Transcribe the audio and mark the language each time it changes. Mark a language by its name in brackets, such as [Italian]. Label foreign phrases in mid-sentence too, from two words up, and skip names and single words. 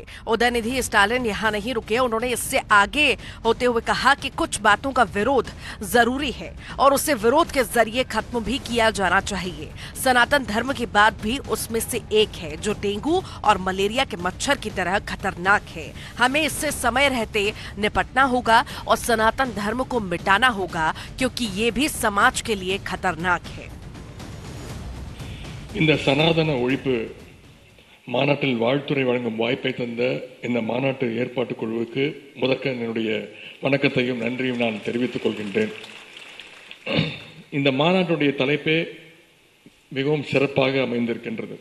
[Hindi] उदयनिधि स्टालिन यहां नहीं रुके, उन्होंने इससे आगे होते हुए कहा कि कुछ बातों का विरोध जरूरी है और उसे विरोध के जरिए खत्म भी किया जाना चाहिए। सनातन धर्म की बात भी उसमें से एक है जो डेंगू और मलेरिया के मच्छर की तरह खतरनाक है। हमें इससे समय रहते निपटना होगा और सनातन धर्म को मिटाना होगा, क्योंकि ये भी समाज के लिए खतरनाक है। [Tamil] இந்த சனாதன ஒழிப்பு மாநாட்டில் வாழ்த்துரை வழங்கும் வாய்ப்பை தந்த இந்த மாநாட்டு ஏற்பாட்டுக் குழுவுக்கு முதற்க என்னுடைய வணக்கத்தையும் நன்றியும் நான் தெரிவித்துக் கொள்கின்றேன். இந்த மாநாட்டுடைய தலைப்பே மிகவும் சிறப்பாக அமைந்திருக்கின்றது.